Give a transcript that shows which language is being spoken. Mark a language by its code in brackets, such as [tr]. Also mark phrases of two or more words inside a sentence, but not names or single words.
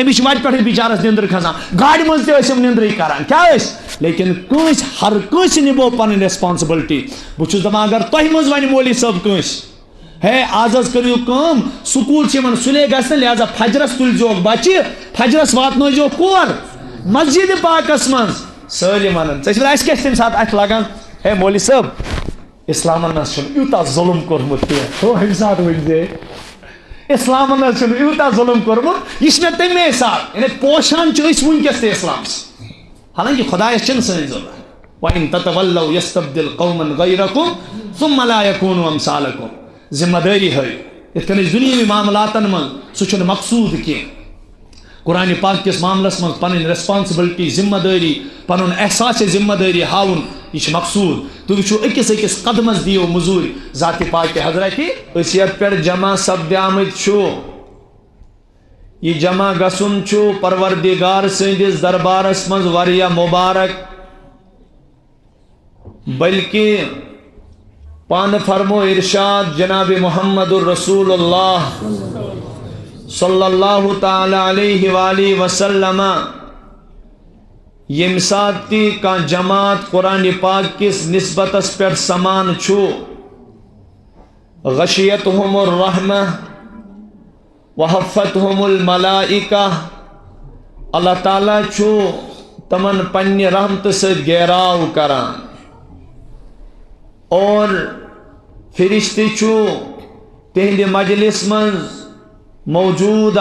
[ks] أمِس چھِ وتہِ پٮ۪ٹھٕے بِچارس نِندٕر کھسان گاڑِ منٛز تہِ ٲسۍ یِم نِندرٕے کران کیٛاہ ٲسۍ لیکن کٲنٛسہِ ہر کٲنٛسہِ نِبو پنٕنۍ ریسپانسبلٹی بہٕ چھُس دپان اگر تۄہہِ منٛز وَنہِ مولوی صٲب کٲنٛسہِ ہے آز حظ کٔرِو کٲم سکوٗل چھِ یِمن سُلے گژھنہٕ لہذا فجرس تُلزیوکھ بچہِ فجرس واتنٲیزیوکھ کور مسجد پاکس منٛز سٲلِم ونان ژےٚ چھُ اَسہِ کیٛاہ چھِ تمہِ ساتہٕ اَتھِ لگان ہے مولوی صٲب اسلامن حظ چھُنہٕ یوٗتاہ ظُلم کوٚرمُت کینٛہہ ہو اَمہِ ساتہٕ ؤنۍزِ اسلامن حظ چھُنہٕ یوٗتاہ ظُلم کوٚرمُت یہِ چھِ مےٚ تَمے ساتہٕ یعنی پوشان چھِ أسۍ وٕنکیٚس تہِ اسلامس حالانکہِ خۄدایس چھِنہٕ سٲنۍ ضروٗرت [ar] وَإِن تَتَوَلَّوْا يَسْتَبْدِلْ قَوْمًا غَيْرَكُمْ ثُمَّ لَا يَكُونُوا أَمْثَالَكُمْ [ks] ذمہ دٲری ہٲیِو یِتھ کٔنۍ أسۍ دُنیٲوی معاملاتن منٛز سُہ چھُنہٕ مقصوٗد کینٛہہ قرآنِ پاک کِس معاملس منٛز پنٕنۍ ریسپانسبلٹی ذمہ دٲری پنُن احساسِ ذمہ دٲری ہاوُن یہِ چھُ مقصوٗد تُہۍ وٕچھِو أکِس قدمس دِیِو مٔزوٗرۍ ذاتِ پاکہِ حضرتہِ أسۍ یتھ پٮ۪ٹھ جمع سپدیمٕتۍ چھُ یہ جمع گژھُن چھُ پروردگار سٕنٛدِس دربارس منٛز واریاہ مُبارک بلکہ پانہٕ فرمو ارشاد جناب محمد الرسول اللہ [ar] صلی اللہ تعالی علیہ وآلہ وسلم [ks] ییٚمہِ ساتہٕ تہِ کانٛہہ جماعت قرآنِ پاک کِس نسبتس پٮ۪ٹھ سمان چھُ [ar] غشیتہم الرحمہ وحفتہم الملائکہ [ks] اللہ تعالیٰ چھُ تمن پننہِ رحمتہٕ سۭتۍ گیراو کران اور فرشتہ چھُ تہنٛدِ مجلس منٛز موجود